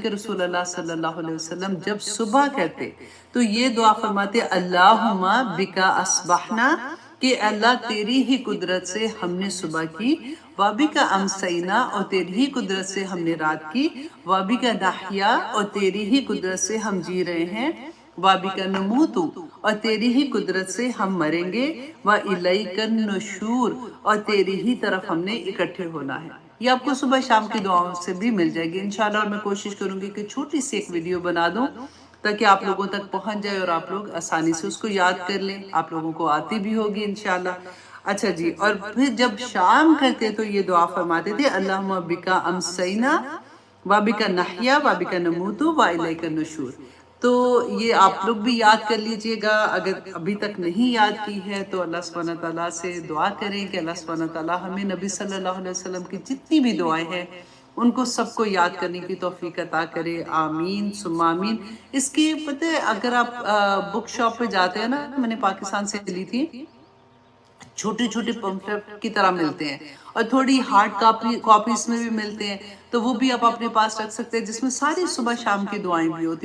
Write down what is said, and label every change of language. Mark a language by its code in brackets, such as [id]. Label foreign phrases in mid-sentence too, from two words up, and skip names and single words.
[hi] कि रसूल अल्लाह [ar] صلی اللہ علیہ وسلم [hi] जब सुबह कहते तो ये दुआ फ़रमाते, [ar] اللہم بکا اصبحنا، [hi] कि अल्लाह तेरी ही क़ुदरत से हम ने सुबह की, [ar] وابکا امسینا، [hi] और तेरी ही क़ुदरत से हम ने रात की, [ar] وابکا نحیا، [hi] और तेरी ही क़ुदरत से हम जी रहे हैं, [ar] وبك نموت, [hi] और तेरी ही कुदरत से हम मरेंगे, [ar] وإليك النشور, [hi] और तेरी ही तरफ हमने इकट्ठे होना है। ये आपको सुबह शाम की दुआओं से भी मिल जाएगी इंशाल्लाह। और मैं कोशिश करूंगी कि छोटी सी एक वीडियो बना दूं ताकि आप लोगों तक पहुंच जाए और आप लोग आसानी से उसको याद कर लें, आप लोगों को आती भी होगी इंशाल्लाह। अच्छा जी, और फिर जब शाम करते तो ये दुआ फरमाते थे, [ar] اللهم بك أمسينا وبك نحيا وبك نموت وإليك النشور. [hi] तो ये आप लोग भी याद कर लीजिएगा। अगर अभी तक नहीं याद की है तो [ar] الله سبحانه وتعالى [hi] से दुआ करें कि [ar] الله سبحانه وتعالى [hi] हमें नबी [ar] صلى الله عليه وسلم [hi] की जितनी भी दुआएं हैं उनको सबको याद करने की तौफीक अता करे। [ar] آمين ثم آمين. [hi] इसकी पता है, अगर आप [en] book shop [hi] पे जाते हैं ना, मैंने पाकिस्तान से ली थी, छोटे छोटे पंपलेट की तरह मिलते हैं और थोड़ी [en] hard copies [hi] में भी मिलते हैं, तो वो भी आप अपने पास रख सकते हैं, जिसमें सारी सुबह शाम की दुआएं भी होती हैं।